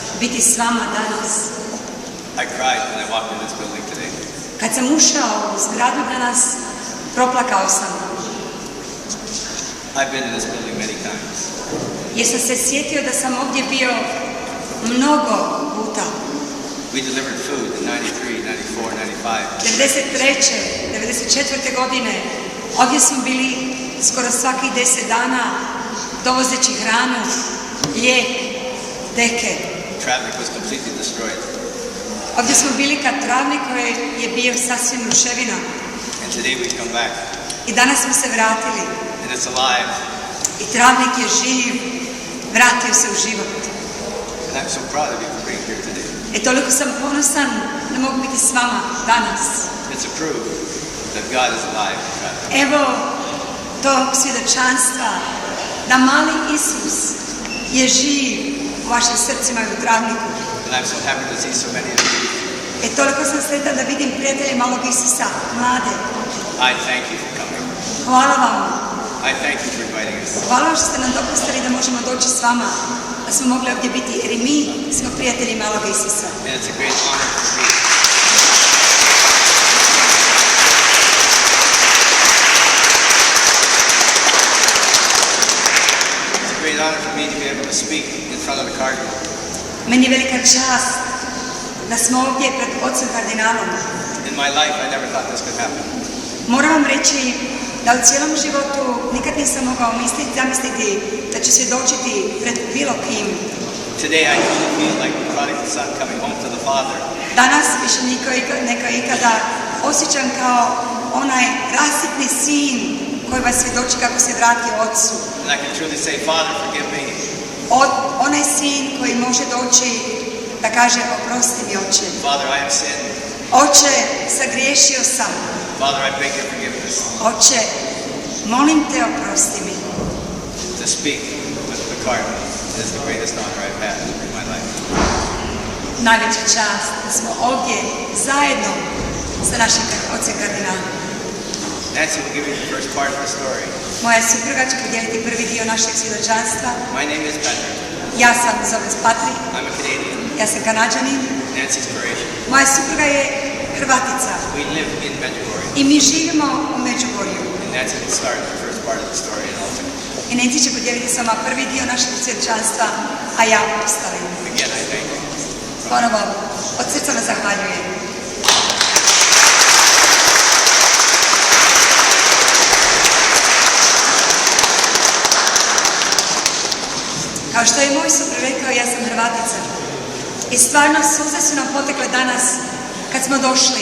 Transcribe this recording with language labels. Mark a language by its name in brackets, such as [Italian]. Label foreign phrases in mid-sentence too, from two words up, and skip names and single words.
[Croatian] biti s vama danas. [English] I cried when I walked in this building today. [Croatian] Kad sam ušao u zgradu danas, proplakao sam. [English] I've been in this building many times. [Croatian] Jer sam se sjetio da sam ovdje bio mnogo puta. [English] We delivered food in 93, 94, 93. 94. [Croatian] godine ovdje smo bili skoro svakih 10 dana dovozeći hranu, lijek, deke. [English] 95. Travnik was completely destroyed. [Croatian] Ovdje smo bili kad travnik koji je bio sasvim ruševina. [English] And today we come back. [Croatian] I danas smo se vratili. [English] And it's alive. [Croatian] I travnik je živ, vratio se u život. [English] And I'm so proud of you for being here today. [Croatian] Toliko sam ponosan da mogu biti s vama danas. [English] It's a proof that God is alive. [Croatian] Evo tog svjedočanstva da mali Isus je živ u vašim srcima i u travniku. [English] And I'm so happy to see so many of you. [Croatian] Toliko sam sretan da vidim prijatelje malog Isusa, mlade. [English] I thank you for coming. [Croatian] Hvala vam. [English] I thank you for inviting us. [Croatian] Hvala vam što ste nam dopustili da možemo doći s vama, da smo mogli ovdje biti, jer i mi smo prijatelji malog Isusa. [English] And it's a great honor for me. It's a great honor for me to be able to speak in front of the cardinal. [Croatian] Meni je velika čast da smo ovdje pred ocem kardinalom. [English] In my life, I never thought this could happen. [Croatian] Moram vam reći da u cijelom životu nikad nisam mogao zamisliti da ću svjedočiti pred bilo kim. [English] Today I truly feel like the prodigal son coming home to the father. [Croatian] Danas više neka ikada osjećam kao onaj rasipni sin koji vas svjedoči kako se vratio ocu. [English] And I can truly say, Father, forgive me. [Croatian] Onaj sin koji može doći da kaže oprosti mi oče. [English] Father, I have sinned. [Croatian] Oče, sagriješio sam. [English] Father, I beg your forgiveness. [Croatian] Oče, molim te oprosti mi. [English] To speak with the cardinal is the greatest honor I've had in my life. [Croatian] Najveća čast da smo ovdje zajedno sa našim ocem kardinalom. [English] Nancy will give you the first part of the story. [Croatian] Moja supruga će podijeliti prvi dio našeg svjedočanstva. [English] My name is Patrick. [Croatian] Ja sam zovem Patrick. [English] I'm a Canadian. [Croatian] Ja sam Kanađanin. [English] Nancy's Croatian. [Croatian] Moja supruga je Hrvatica. [English] We live in Medjugorje. [Croatian] I mi živimo u Međugorju. [English] And Nancy will start the first part of the story and I'll finish. [Croatian] I Nancy će podijeliti s vama prvi dio našeg svjedočanstva, a ja ostale. [English] Again, I thank you. [Croatian] Ponovo, od srca vas zahvaljujem. Kao što je moj suprug rekao, ja sam Hrvatica. I stvarno suze su nam potekle danas kad smo došli.